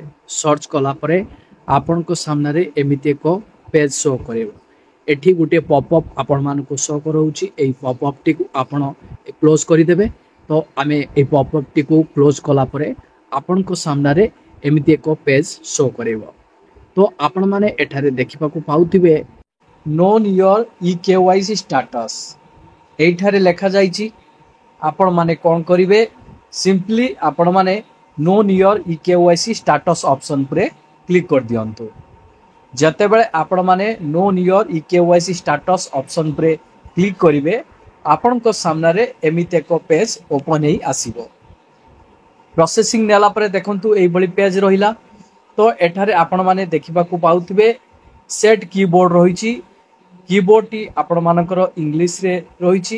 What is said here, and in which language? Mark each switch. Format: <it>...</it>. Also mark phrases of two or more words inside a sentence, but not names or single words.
<or>ସର୍ଚ୍ଚ କଲା ପରେ ଆପଣ ଙ୍କ ସାମନା ରେ ଏମିତି ଏକ ପେଜ ଶୋ କରିବ। ଏଠି ଗୋଟେ ପପଅପ ଆପଣ ମାନ ଙ୍କୁ ଶୋ କରୁଛି। ଏଇ ପପଅପ ଟି କୁ ଆପଣ କ୍ଲୋଜ କରି ଦେବେ। ତ ଆମେ ଏଇ ପପଅପ ଟି କୁ କ୍ଲୋଜ କଲା ପରେ ଆପଣ ଙ୍କ ସାମନା ରେ ଏମିତି ଏକ ପେଜ ଶୋ କରିବ। ତ ଆପଣ ମାନେ ଏଠାରେ ଦେଖିବା କୁ ପାଉଥିବେ</or> <en>Know your e KYC status</en> <or>ଏଠାରେ ଲେଖା ଯାଇଛି। ଆପଣ ମାନେ କଣ କରିବେ ସିମ୍ପଲି ଆପଣ ମାନେ</or> <en>Know your e KYC status</en> <or>ଅପସନ ପର କ୍ଲିକ କରି ଦିଅନ୍ତୁ। ଯେତେ ବେଳେ ଆପଣ ମାନେ</or> <en>Know your e KYC status</en> <or>ଅପସନ ପର କ୍ଲିକ କରିବେ ଆପଣ ଙ୍କ ସାମନା ରେ ଏମିତି ଏକ ପେଜ ଓପନ ହୋଇ ଆସିବ। ପ୍ରୋସେସିଂ ନେଲା ପରେ ଦେଖନ୍ତୁ ଏଇ ବାଲି ପେଜ ରହିଲା। ତ ଏଠାରେ ଆପଣ ମାନେ ଦେଖିବା କୁ ପାଉଥିବେ</or> <en>set keyboard</en> <or>ରହିଛି। କୀବୋର୍ଡ ଟି ଆପଣ ମାନଙ୍କର ଇଂଲିଶ ରେ ରହିଛି।</or>